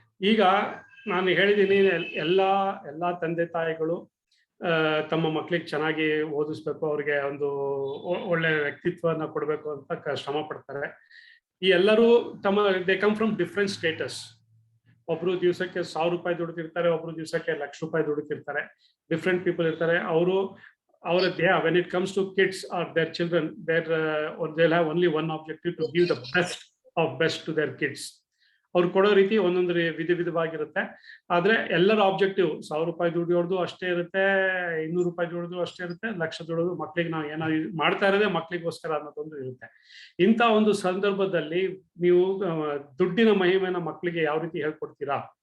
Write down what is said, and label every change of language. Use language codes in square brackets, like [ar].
[kn] ಈಗ ನಾನು ಹೇಳಿದ್ದೀನಿ, ಎಲ್ಲಾ ತಂದೆ ತಾಯಿಗಳು ತಮ್ಮ ಮಕ್ಕಳಿಗೆ ಚೆನ್ನಾಗಿ ಓದಿಸ್ಬೇಕು, ಅವ್ರಿಗೆ ಒಂದು ಒಳ್ಳೆ ವ್ಯಕ್ತಿತ್ವನ ಕೊಡ್ಬೇಕು ಅಂತ ಶ್ರಮ ಪಡ್ತಾರೆ. ಈ ಎಲ್ಲರೂ [en] They come from different status. [kn] ಒಬ್ರು ದಿವಸಕ್ಕೆ ₹1000 ದುಡಿತಿರ್ತಾರೆ, ಒಬ್ರು ದಿವಸಕ್ಕೆ ₹1,00,000 ದುಡಿತಿರ್ತಾರೆ. ಡಿಫ್ರೆಂಟ್ ಪೀಪಲ್ ಇರ್ತಾರೆ. ಅವರು [en] when it comes to kids or their children, they'll have only one objective, to give the best of best to their kids. [kn] ಅವ್ರು ಕೊಡೋ ರೀತಿ ಒಂದೊಂದು ವಿಧವಾಗಿರುತ್ತೆ. ಆದ್ರೆ ಎಲ್ಲರ ಆಬ್ಜೆಕ್ಟಿವ್ 1000 ರೂಪಾಯಿ ದುಡಿಯೋದು ಅಷ್ಟೇ ಇರುತ್ತೆ, 200 ರೂಪಾಯಿ ದುಡಿಯೋದು ಅಷ್ಟೇ ಇರುತ್ತೆ, ಲಕ್ಷ ದುಡಿಯೋದು ಮಕ್ಳಿಗೆ ನಾವು ಏನೋ ಮಾಡ್ತಾ ಇರೋದೇ ಮಕ್ಳಿಗೋಸ್ಕರ ಅನ್ನೋದೊಂದು ಇರುತ್ತೆ. ಇಂಥ ಒಂದು ಸಂದರ್ಭದಲ್ಲಿ ನೀವು ದುಡ್ಡಿನ ಮಹಿಮೆನ ಮಕ್ಕಳಿಗೆ ಯಾವ ರೀತಿ ಹೇಳ್ಕೊಡ್ತೀರಾ?